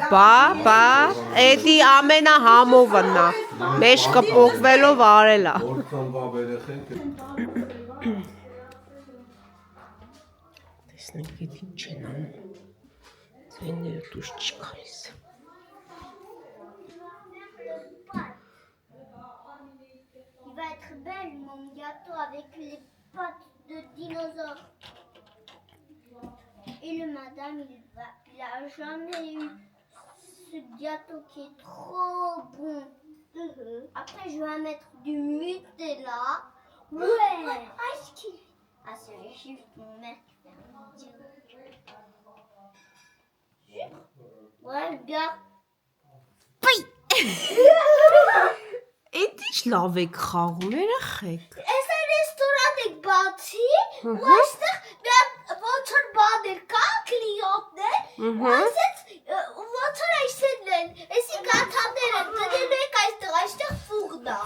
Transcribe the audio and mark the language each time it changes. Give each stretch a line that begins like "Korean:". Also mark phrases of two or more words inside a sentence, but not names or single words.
Armenian: Բա, էդի ամենահամովն ա։ Մեջքը պոկվելով արել ա։ Որքան երեխեք Տեսնենք էդ ինչ են անում։ Ձայները դուրս չի գալիս։
French: Il va être belle mon gâteau avec les pattes de dinosaure. Et le madame, il a jamais eu ce gâteau qui est trop bon. Après, je vais mettre du Nutella. Ouais. Ah, c'est juste mon mère qui fait un vidéo. Ouais, regarde.
Armenian: Էդ ինչ լավ եք խաղում, երեխեք։ Այս ռեստորան եք բացի, ու այստեղ ոնց որ բաներ կա, կլիենտներ, ու այսպես ոնց որ այսինքն են, այսի գաթաները դնելու եք այստեղ ֆուղն է։